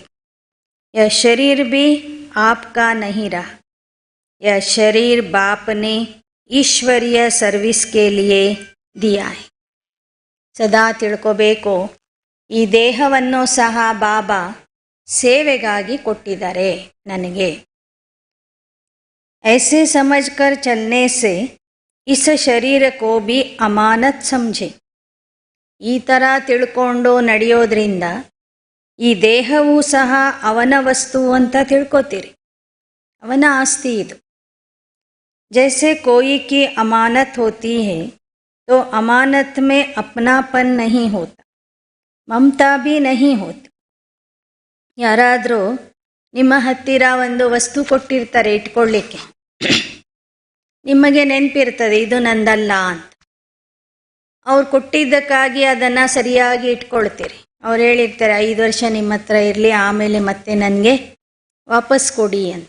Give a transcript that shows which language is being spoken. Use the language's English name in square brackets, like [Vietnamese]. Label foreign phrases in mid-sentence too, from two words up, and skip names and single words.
[Hindi] ये शरीर भी आपका नहीं रहा, ये शरीर बापने ईश्वरीय सर्विस के लिए दिया है. [Kannada] ಸದಾ ತಿಳ್ಕೊಬೇಕು, ಈ ದೇಹವನ್ನು ಸಹ ಬಾಬಾ ಸೇವೆಗಾಗಿ ಕೊಟ್ಟಿದ್ದಾರೆ ನನಗೆ. [Hindi] ऐसे समझकर चलने से इस शरीर को भी अमानत समझे. [Kannada] ಈ ಥರ ತಿಳ್ಕೊಂಡು ನಡೆಯೋದ್ರಿಂದ ಈ ದೇಹವೂ ಸಹ ಅವನ ವಸ್ತು ಅಂತ ತಿಳ್ಕೊತೀರಿ. ಅವನ ಆಸ್ತಿ ಇದು. [Hindi] जैसे कोई की अमानत होती है तो अमानत में अपनापन नहीं होता, ममता भी नहीं होती. [Kannada] ಯಾರಾದರೂ ನಿಮ್ಮ ಹತ್ತಿರ ಒಂದು ವಸ್ತು ಕೊಟ್ಟಿರ್ತಾರೆ ಇಟ್ಕೊಳ್ಳಿಕ್ಕೆ, ನಿಮಗೆ ನೆನಪಿರ್ತದೆ ಇದು ನಂದಲ್ಲ ಅಂತ. ಅವ್ರು ಕೊಟ್ಟಿದ್ದಕ್ಕಾಗಿ ಅದನ್ನು ಸರಿಯಾಗಿ ಇಟ್ಕೊಳ್ತೀರಿ. ಅವ್ರು ಹೇಳಿರ್ತಾರೆ 5 ವರ್ಷ ನಿಮ್ಮ ಹತ್ರ ಇರಲಿ, ಆಮೇಲೆ ಮತ್ತೆ ನನಗೆ ವಾಪಸ್ ಕೊಡಿ ಅಂತ.